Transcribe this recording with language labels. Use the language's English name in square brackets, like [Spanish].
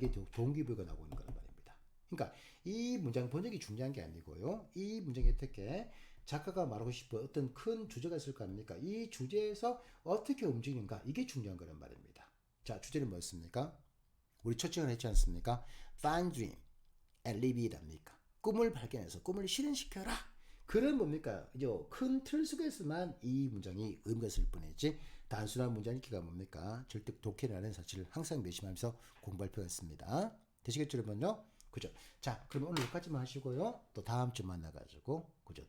[Korean] 이게 동기부여가 나오는 거란 말입니다. 그러니까 이 문장 번역이 중요한 게 아니고요. 이 문장이 어떻게 작가가 말하고 싶은 어떤 큰 주제가 있을 거 아닙니까? 이 주제에서 어떻게 움직이는가 이게 중요한 거란 말입니다. 자 주제는 뭐였습니까? 우리 첫 시간에 했지 않습니까? [English] Find dream and live it [Korean] 합니까? 꿈을 발견해서 꿈을 실현시켜라. 그런 뭡니까? 큰 틀 속에서만 이 문장이 의미가 있을 뿐이지 단순한 문장 읽기가 뭡니까? 절대 독해라는 사실을 항상 매심하면서 공부할 필요가 있습니다. 되시겠죠 여러분요? 그죠? 자 그럼 오늘 여기까지만 하시고요. 또 다음 주 만나가지고 그죠?